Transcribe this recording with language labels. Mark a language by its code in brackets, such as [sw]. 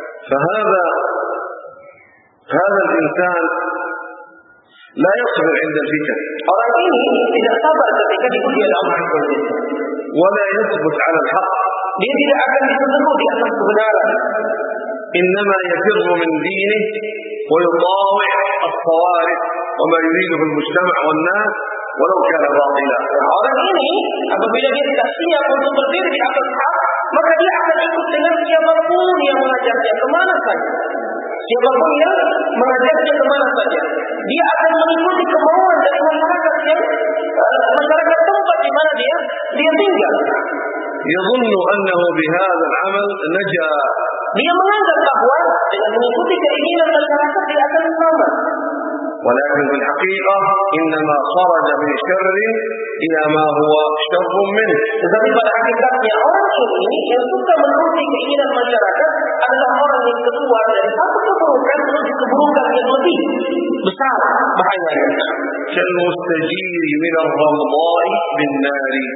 [ar] Fahada insan لا يصبر عند الفتن. [id] Orang ini tidak sabar ketika diuji oleh Allah tersebut. [ar] ولا يثبت على الحق, [id] dia tidak akan ditentukan di atas kebenaran. [ar] إنما يفر من دينه ويطاوع الطوارئ وما يريده المجتمع والناس ولو كان باطلا. [id] Orang ini apabila dia tidak siap untuk berdiri di atas hak, maka dia akan ikut dengan siapapun yang mengajaknya kemana saja. Siapapun yang mengajaknya kemana saja, dia akan mengikuti kemauan dari masyarakat yang masyarakat tempat di mana dia tinggal. [ar] يظن أنه بهذا العمل نجا. [id] Dia menganggap bahwa dengan mengikuti keinginan masyarakat dia akan selamat. [ar] ولكن في الحقيقة إنما خرج من شر إلى ما هو شر منه. [id] Tetapi pada hakikatnya orang ini yang suka mengikuti keinginan masyarakat adalah orang yang keluar dari satu keburukan menuju keburukan yang lebih besar bahayanya. [ar] كالمستجير من الرمضاء بالنار.